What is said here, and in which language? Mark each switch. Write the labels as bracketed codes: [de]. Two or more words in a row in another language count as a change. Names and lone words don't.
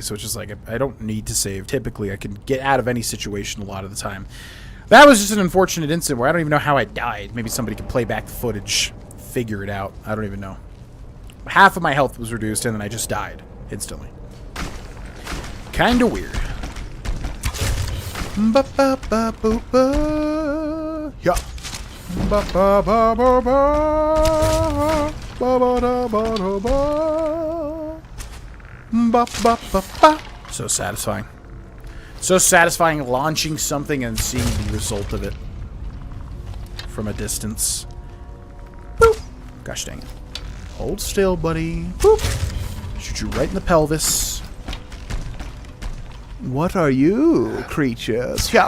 [en] So it's just like, I don't need to save. Typically, I can get out of any situation a lot of the time. That was just an unfortunate incident where I don't even know how I died. Maybe somebody could play back the footage, figure it out. I don't even know. Half of my health was reduced, and then I just died instantly. Kinda weird. Ba ba ba boo ba. Yeah. Ba ba ba ba ba. Ba ba da ba da ba. Ba ba ba ba. So satisfying. So satisfying launching something and seeing the result of it from a distance. Boop. Gosh dang it. Hold still, buddy. Boop. Shoot you right in the pelvis. What are you, creatures? Yeah.